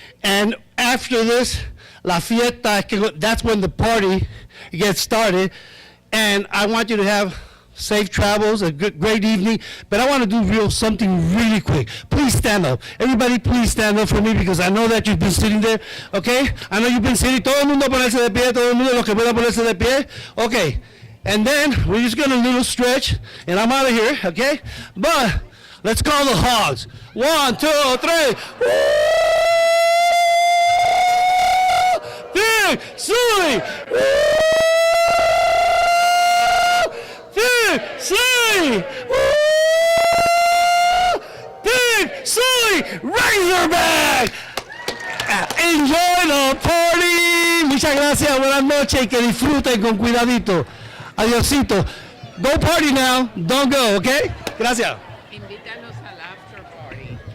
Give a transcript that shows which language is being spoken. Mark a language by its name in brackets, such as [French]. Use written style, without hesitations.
[English] And after this, [Spanish] la fiesta, [English] that's when the party gets started. And I want you to have safe travels, a good, great evening. But I want to do something really quick. Please stand up. Everybody, please stand up for me because I know that you've been sitting there. Okay? I know you've been sitting. [Spanish] Todo el mundo ponerse de pie. Todo el mundo los que pueda ponerse de pie. [English] Okay. And then we're just going to little stretch, and I'm out of here. Okay? But let's call the hogs. 1, 2, 3. Woo! Big Sully! Woo! Big Sully! Woo! Big Sully! Razorback! Enjoy the party! [Spanish] Muchas gracias, buenas noches y que disfruten con cuidadito. Adiosito. [English] Go party now, don't go, okay? Gracias. [Spanish] Invítanos al after party.